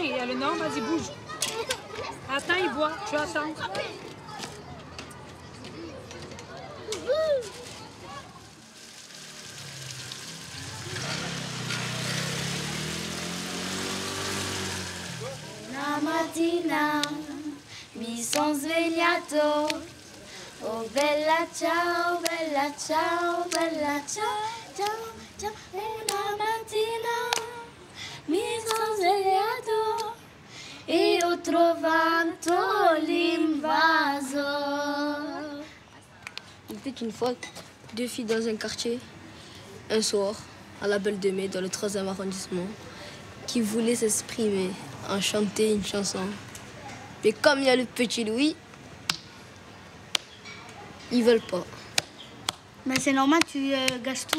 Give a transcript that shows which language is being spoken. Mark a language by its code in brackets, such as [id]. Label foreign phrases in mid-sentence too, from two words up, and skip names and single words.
[fr] Il y a le nom, vas-y, bouge. Attends, il boit. Tu attends. [it] La mattina mi son svegliato. Oh bella ciao, bella ciao, bella ciao, ciao, ciao. E la mattina mi sono svegliato e ho trovato l'invaso. [fr] Il était une fois deux filles dans un quartier, un soir, à la Belle de Mai, dans le 3e arrondissement, qui voulaient s'exprimer, en chanter une chanson. Mais comme il y a le petit Louis, ils veulent pas. Mais c'est normal, tu gâches tout.